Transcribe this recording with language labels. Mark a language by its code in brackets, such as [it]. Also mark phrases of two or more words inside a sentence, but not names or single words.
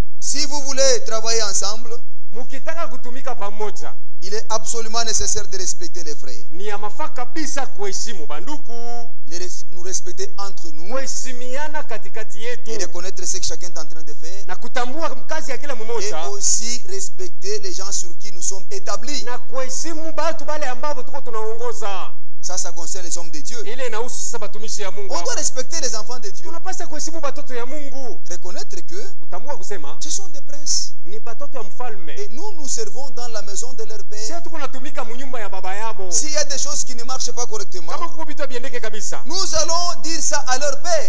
[fr] Si vous voulez travailler ensemble, [sw] mukitaka kutumika pamoja, [fr] il est absolument nécessaire de respecter les frères. [sw] Ni ya mafaa kabisa kuheshimu banduku. [fr] Nous respecter entre nous. [sw] Kuheshimiana katikati yetu. [fr] Et reconnaître ce que chacun est en train de faire. [sw] Na kutambua kazi ya kila mmoja. [fr] Et aussi respecter les gens sur qui nous sommes établis. [sw] Na kuheshimu batu bale ambao tuko tunaongoza. [fr] Ça concerne les hommes de Dieu. On doit respecter les enfants de Dieu. Reconnaître que ce sont des princes. Et nous servons dans la maison de leur père. S'il y a des choses qui ne marchent pas correctement, nous allons dire ça à leur père.